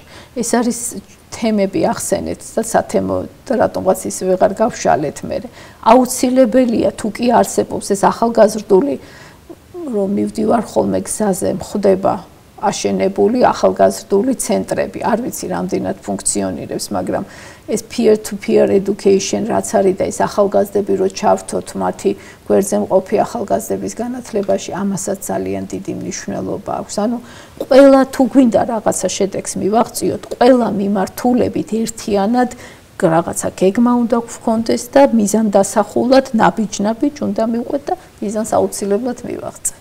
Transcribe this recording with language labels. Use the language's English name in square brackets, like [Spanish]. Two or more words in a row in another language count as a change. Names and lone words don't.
[Georgian] ეს არის თემები ახსენეთ და სათემო რატომღაც ის ვეღარ გავშალეთ მე. აუცილებელია თუ კი არსებობს ეს ახალგაზრდული რომ მივდივარ ხოლმე გზაზე მხდება აშენებული ახალგაზრდული ცენტრები. არ ვიცი რამდენად ფუნქციონირებს, მაგრამ ეს [English] peer-to-peer education [Georgian] რაც არის და ეს ახალგაზრდები რო ჩავრთოთ მათი გვერდზე მყოფი ახალგაზრდების განათლებაში, ამასაც ძალიან დიდი მნიშვნელობა აქვს. ანუ ყველა თუ გვინდა რაღაცა შედეგს მივაღწიოთ, ყველა მიმართულებით ერთიანად რაღაცა გეგმა უნდა გვქონდეს და მიზანდასახულად ნაბიჯ-ნაბიჯ უნდა მივყვეთ და მიზანს აუცილებლად მივაღწევთ.